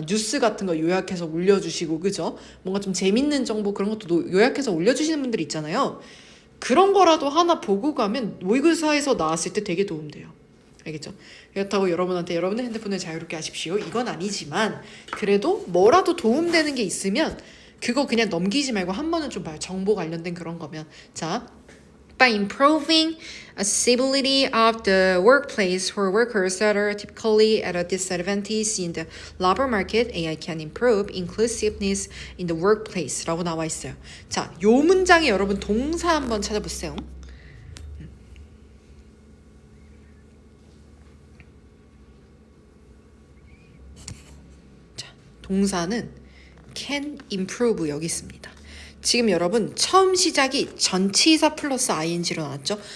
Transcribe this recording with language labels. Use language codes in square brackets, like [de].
[ko] 뉴스 같은 거 요약해서 올려주시고 그죠? 뭔가 좀 재밌는 정보 그런 것도 요약해서 올려주시는 분들 있잖아요. 그런 거라도 하나 보고 가면 모의고사에서 나왔을 때 되게 도움돼요. 알겠죠? 그렇다고 여러분한테 여러분의 핸드폰을 자유롭게 하십시오. 이건 아니지만 그래도 뭐라도 도움되는 게 있으면 그거 그냥 넘기지 말고 한 번은 좀 봐요. 정보 관련된 그런 거면. [en] 자, by improving accessibility of the workplace for workers that are typically at a disadvantage in the labor market, AI can improve inclusiveness in the workplace [ko] 라고 나와 있어요. 자, 요 문장에 여러분 동사 한번 찾아보세요. 자, 동사는 [en] can improve [ko] 여기 있습니다. 지금 여러분 처음 시작이 전치사 플러스 ing로 나왔죠?